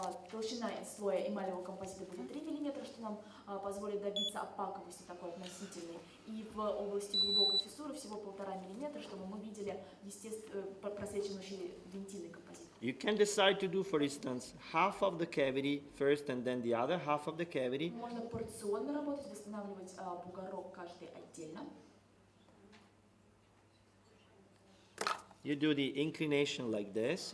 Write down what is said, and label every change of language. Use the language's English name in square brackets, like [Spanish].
[Russian] Толщина слоя эмалевого композита будет 3 мм, что нам позволит добиться опаковости такой относительной. И в области глубокой фиссуры всего 1,5 мм, чтобы мы видели просвечивающий дентинный композит. [English] You can decide to do, for instance, half of the cavity first and then the other half of the cavity. [Russian] Можно порционно работать, восстанавливать бугорок каждый отдельно. [English] You do the inclination like this.